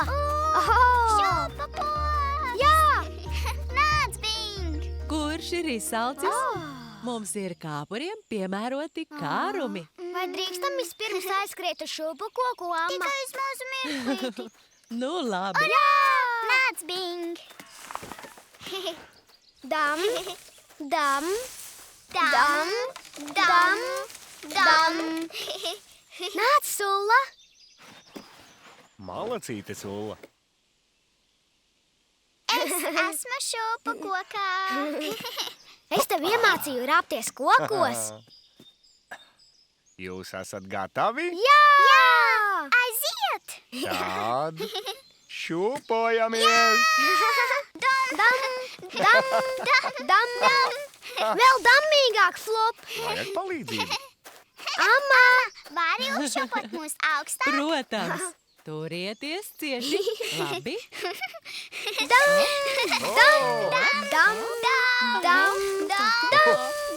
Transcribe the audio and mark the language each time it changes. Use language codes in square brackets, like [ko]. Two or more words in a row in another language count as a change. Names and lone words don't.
[lv] Šūpa! Jā. Nāc, Bing! Kurš ir izsalcis? Mums ir kāpuriem piemēroti kārumi. Vai drīkstam vispirms aizskriet uz šūpu koku, Amma? Tikai uz mazu mirklīti. Nu, labi. Nāc, Bing! Dam, dam, Dam, dam, dam. nāc, Sulla. Malacīte, Sulla. Es esmu šūpa kokā. Es tev iemācīju rāpties kokos. Jūs esat gatavi? Jā! Aiziet! Tad šūpojamies! Dam, dam, dam, dam. Vēl dammīgāk, Flop. Vajag palīdzību. Amma! Vari uzšūpot mūs augstāk? Protams. Turieties cieši. Labi. Dam, dam, dam.